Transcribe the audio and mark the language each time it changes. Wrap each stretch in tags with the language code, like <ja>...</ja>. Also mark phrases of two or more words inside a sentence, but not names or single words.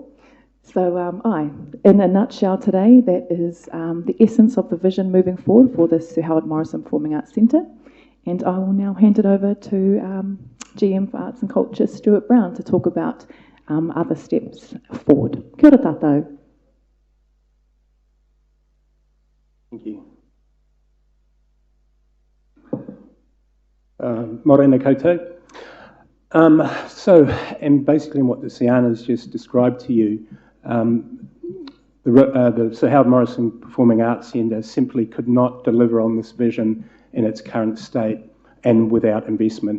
<en>So, in a nutshell today, that is the essence of the vision moving forward for the Sir Howard Morrison Performing Arts Centre. And I will now hand it over to GM for Arts and Culture, Stuart Brown, to talk about other steps forward.</en> <mi>Kia ora tātou.</mi> <en>Thank you.</en> <mi>Morena koutou.</mi> <en>And basically what the Siana's just described to you, the Sir Howard Morrison Performing Arts Centre simply could not deliver on this vision in its current state and without investment.</en>